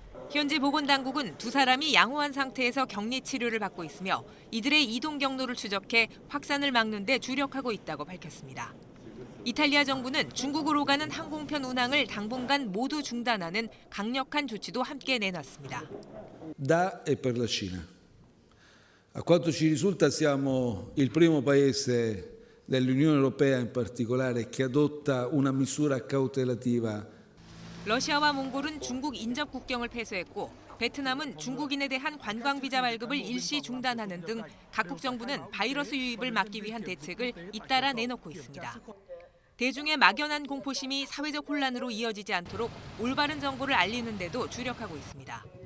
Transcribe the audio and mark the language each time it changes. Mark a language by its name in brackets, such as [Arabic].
[Korean] 현지 보건당국은 2사람이 양호한 상태에서 격리 치료를 받고 있으며 이들의 이동 경로를 추적해 확산을 막는 데 주력하고 있다고 밝혔습니다. 이탈리아 정부는 중국으로 가는 항공편 운항을 당분간 모두 중단하는 강력한 조치도 함께 내놨습니다. [Italian] Da e per la Cina. A quanto ci risulta siamo il primo paese dell'Unione Europea in particolare che adotta una misura cautelativa. [Korean] 러시아와 몽골은 중국 인접 국경을 폐쇄했고 베트남은 중국인에 대한 관광 비자 발급을 일시 중단하는 등 각국 정부는 바이러스 유입을 막기 위한 대책을 잇따라 내놓고 있습니다. 대중의 막연한 공포심이 사회적 혼란으로 이어지지 않도록 올바른 정보를 알리는 데도 주력하고 있습니다.